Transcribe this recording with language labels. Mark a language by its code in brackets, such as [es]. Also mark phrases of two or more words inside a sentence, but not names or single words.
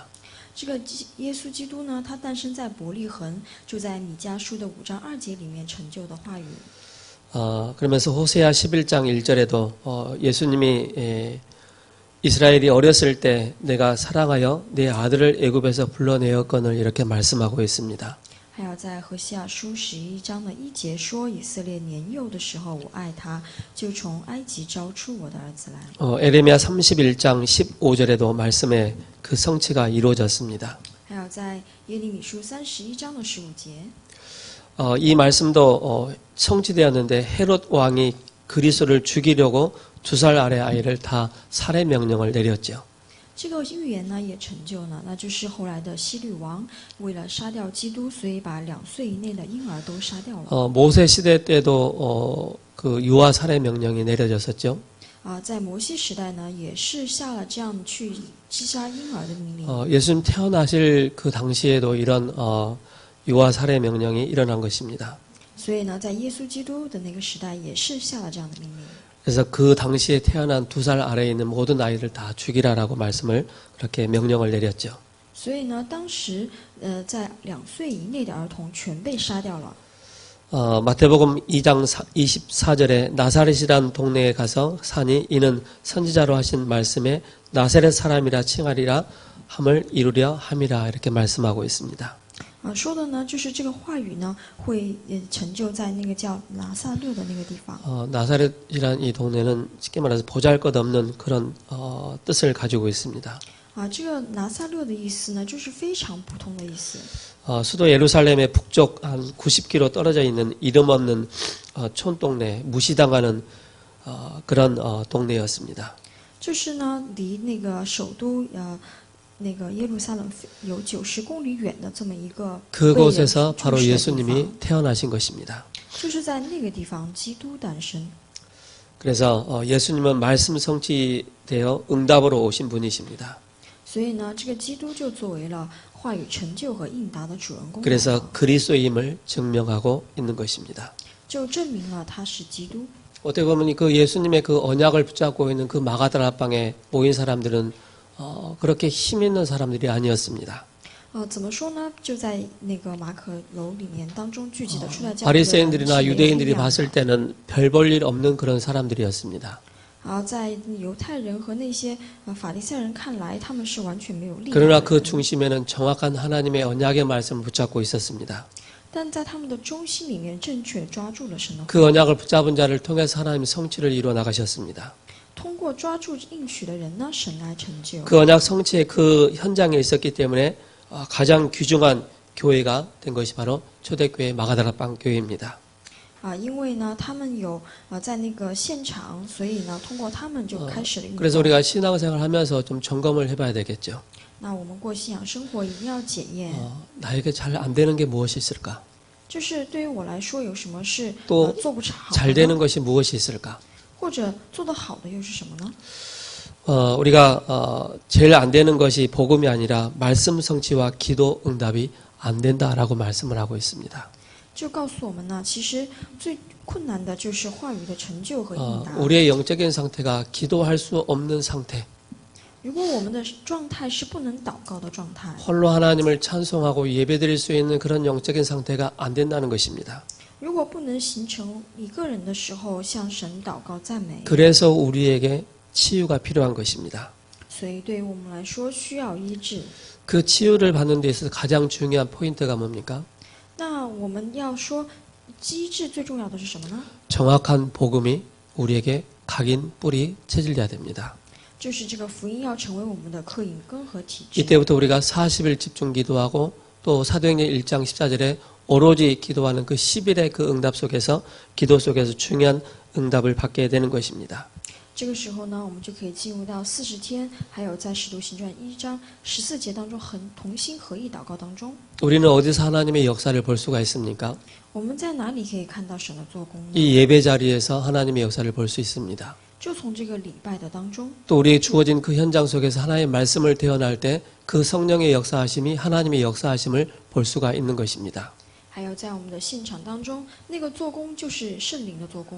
[zh] 这个耶稣基督呢，他诞生在伯利恒，就在米迦书的5章2节里面成就的话语。 [ko] 그러면서 호세아 11장 1절에도 예수님이 이스라엘이 어렸을 때 내가 사랑하여 내 아들을 애굽에서 불러내었거늘 이렇게 말씀하고 있습니다. [zh] 还有在何西阿书11章的1节说，以色列年幼的时候，我爱他，就从埃及招出我的儿子来。 [ko] 에레미야 31장 15절에도 말씀의 그 성취가 이루어졌습니다. [zh] 还有在耶利米书31章的15节， [ko] 이 말씀도 성취되었는데 헤롯 왕이 그리스도를 죽이려고 2살 아래 아이를 다 살해 명령을 내렸죠. [zh] 这个预言呢也成就了，那就是后来的希律王为了杀掉基督，所以把2岁以内的婴儿都杀掉了。 [ko] 모세 시대 때도 그 유아 살해 명령이 내려졌었죠. [zh] 在摩西时代呢，也是下了这样去击杀婴儿的命令。 [ko] 예수님 태어나실 그 당시에도 이런 유아 살해 명령이 일어난 것입니다. [zh] 所以呢，在耶稣基督的那个时代，也是下了这样的命令。 [ko] 그래서 그 당시에 태어난 2살 아래에 있는 모든 아이를 다 죽이라라고 말씀을 그렇게 명령을 내렸죠. [zh] 所以呢，当时在2岁以内的儿童全被杀掉了。 [ko] 마태복음 2장 24절에 나사렛이란 동네에 가서 사니 이는 선지자로 하신 말씀에 나사렛 사람이라 칭하리라 함을 이루려 함이라 이렇게 말씀하고 있습니다. [zh] 说的呢，就是这个话语呢，会成就在那个叫拿撒勒的那个地方。 [ko] 나사렛이란 이 동네는 쉽게 말해서 보잘것없는 그런 뜻을 가지고 있습니다. [zh] 这个拿撒勒的意思呢，就是非常普通的意思。 [ko] 수도 예루살렘의 북쪽 한 90km 떨어져 있는 이름 없는 촌동네, 무시당하는 그런 동네였습니다. [zh] 就是呢，离那个首都那个耶路撒冷有90公里远的这么一个 [ko] 그곳에서 바로 예수님이 태어나신 것입니다. [zh] 就是在那个地方基督诞生。 [ko] 그래서 예수님은 말씀 성취되어 응답으로 오신 분이십니다. [zh] 所以呢，这个基督就作为了话语成就和应答的主人公， [ko] 그래서 그리스도임을 증명하고 있는 것입니다. [zh] 就证明了他是基督。 [ko] 어떻게 보면 그 예수님의 그 언약을 붙잡고 있는 그 마가다라 방에 모인 사람들은 그렇게 힘 있는 사람들이 아니었습니다. [zh] 怎么说呢？就在那个马可楼里面当中聚集的出来教会的人 [ko] 바리새인들이나 [zh] 是没有力 [ko] 유대인들이 [zh] 量的 [ko] 봤을 때는 별 볼 일 없는 그런 사람들이었습니다. [zh] 在犹太人和那些法利赛人看来，他们是完全没有力量 [ko] 그러나 [zh] 的 [ko] 그 [zh] 人。 [ko] 중심에는 정확한 하나님의 언약의 말씀을 붙잡고 있었습니다. [zh] 但在他们的中心里面，正确地抓住了神的话， [ko] 그 언약을 붙잡은 자를 통해서 하나님 성취를 이루어 나가셨습니다. [zh] 通过抓住应许的人呢，神来成就。 [ko] 그 언약 성취의 그 현장에 있었기 때문에 가장 귀중한 교회가 된 것이 바로 초대교회 마가다라 빵 교회입니다. [zh] 因为呢，他们有在那个现场，所以呢，通过他们就开始了运动。 [ko] 그래서 우리가 신앙생활 하면서 좀 점검을 해봐야 되겠죠. [zh] 那我们过信仰生活一定要检验， [ko] 나에게 잘 안 되는 게 무엇이 있을까? [zh] 就是对于我来说，有什么是 [ko] 또 [zh] 做不好 [ko] 잘 [zh] 的 [ko] 되는 [zh] 呢？ [ko] 것이 무엇이 있을까? [zh] 或者做得好的又是什么呢？ [ko] 우리가 제일 안 되는 것이 복음이 아니라 말씀 성취와 기도 응답이 안 된다라고 말씀을 하고 있습니다. [zh] 就告诉我们呢，其实最困难的就是话语的成就和应答。 [ko] 우리의 영적인 상태가 기도할 수 없는 상태, [zh] 如果我们的状态是不能祷告的状态， [ko] 홀로 하나님을 찬송하고 예배드릴 수 있는 그런 영적인 상태가 안 된다는 것입니다. [zh] 如果不能形成一个人的时候向神祷告赞美， [ko] 그래서 우리에게 치유가 필요한 것입니다. [zh] 所以对于我们来说需要医治。 [ko] 그 치유를 받는 데 있어서 가장 중요한 포인트가 뭡니까? [zh] 那我们要说医治最重要的是什么呢？ [ko] 정확한 복음이 우리에게 각인, 뿌리, 체질돼야 됩니다. [zh] 就是这个福音要成为我们的刻印根和体质。 [ko] 이때부터 우리가 40일 집중 기도하고 또 사도행전 1장 14절에 오로지 기도하는 그 10일의 그 응답 속에서 기도 속에서 중요한 응답을 받게 되는 것입니다. [zh] 这个时候呢，我们就可以进入到40天，还有在使徒行传1章14节当中同心合意祷告当中。 [ko] 우리는 어디서 하나님의 역사를 볼 수가 있습니까? [zh] 我们在哪里可以看到神的做工呢？ [ko] 이 예배 자리에서 하나님의 역사를 볼 수 있습니다. [zh] 就从这个礼拜的当中， [ko] 또 우리에게 주어진 그 현장 속에서 하나님의 말씀을 태어날 때 그 성령의 역사하심이 하나님의 역사하심을 볼 수가 있는 것입니다. [zh] 还有在我们的现场当中，那个做工就是圣灵的做工。